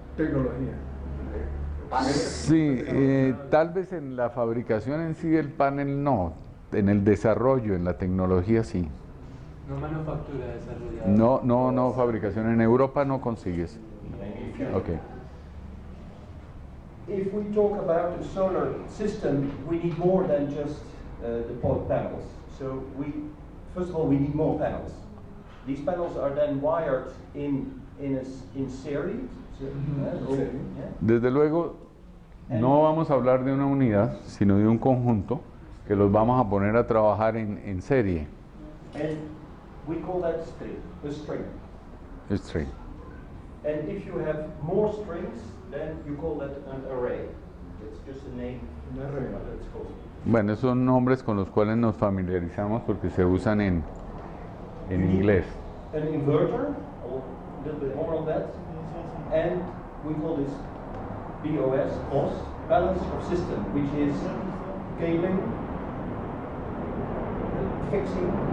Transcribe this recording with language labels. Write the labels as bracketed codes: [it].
[es] tecnología. paneles. Sí, tal vez en la fabricación en sí del panel no, en el desarrollo, en la tecnología sí. No manufactura desarrollada. No, fabricación en Europa no consigues. Ok. [en] If we talk about a solar system, we need more than just the panels. So first of all, we need more panels. These panels are then wired in series. So, yeah. [es] Desde luego, no vamos a hablar de una unidad, sino de un conjunto que los vamos a poner a trabajar en serie. [en] And we call that a string. String. And if you have more strings, then you call that an array. It's just a name. [es] Un array. [en] What it's called. [es] Bueno, esos son nombres con los cuales nos familiarizamos porque se usan en inglés. [en] An inverter, a little bit more on that. And we call this BOS, balance of system, which is cabling, fixing.